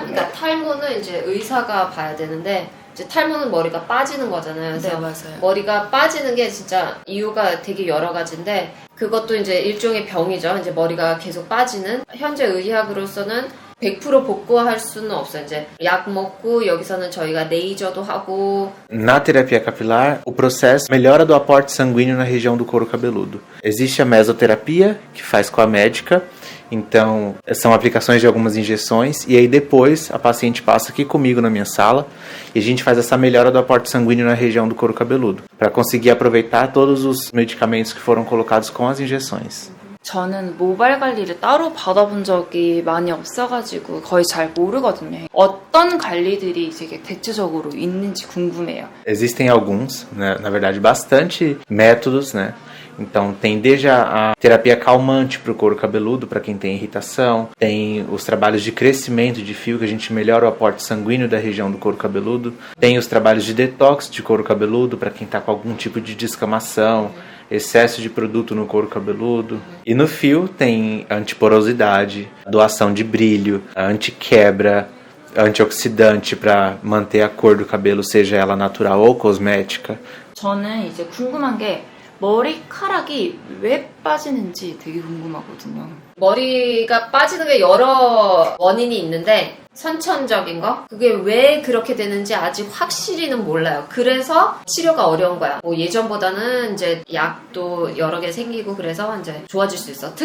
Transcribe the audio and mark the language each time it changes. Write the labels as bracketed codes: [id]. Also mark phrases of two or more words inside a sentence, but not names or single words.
[ko] 그러니까 탈모는 이제 의사가 봐야 되는데 이제 탈모는 머리가 빠지는 거잖아요. 그래서 네, 맞아요. 머리가 빠지는 게 진짜 이유가 되게 여러 가지인데 그것도 이제 일종의 병이죠. 이제 머리가 계속 빠지는 현재 의학으로서는 100% 복구할 수는 없어요. 이제 약 먹고 여기서는 저희가 레이저도 하고. [pt] Na terapia capilar, o processo melhora do aporte sanguíneo na região do couro cabeludo. Existe a mesoterapia, que faz com a médica, então são aplicações de algumas injeções, e aí depois a paciente passa aqui comigo na minha sala e a gente faz essa melhora do aporte sanguíneo na região do couro cabeludo, para conseguir aproveitar todos os medicamentos que foram colocados com as injeções. [ko] 저는 모발 관리를 따로 받아본 적이 많이 없어가지고 거의 잘 모르거든요. 어떤 관리들이 이제 대체적으로 있는지 궁금해요. [pt] Existem alguns, né, na verdade bastante métodos, né? Então tem desde a terapia calmante para o couro cabeludo, para quem tem irritação, tem os trabalhos de crescimento de fio, que a gente melhora o aporte sanguíneo da região do couro cabeludo, tem os trabalhos de detox de couro cabeludo, para quem está com algum tipo de descamação, excesso de produto no couro cabeludo. E no fio tem antiporosidade, doação de brilho, antiquebra, antioxidante para manter a cor do cabelo, seja ela natural ou cosmética. [ko] 저는 이제 궁금한 게 머리카락이 왜 빠지는지 되게 궁금하거든요. 머리가 빠지는 게 여러 원인이 있는데 선천적인 거? 그게 왜 그렇게 되는지 아직 확실히는 몰라요. 그래서 치료가 어려운 거야. 뭐 예전보다는 이제 약도 여러 개 생기고 그래서 이제 좋아질 수 있어.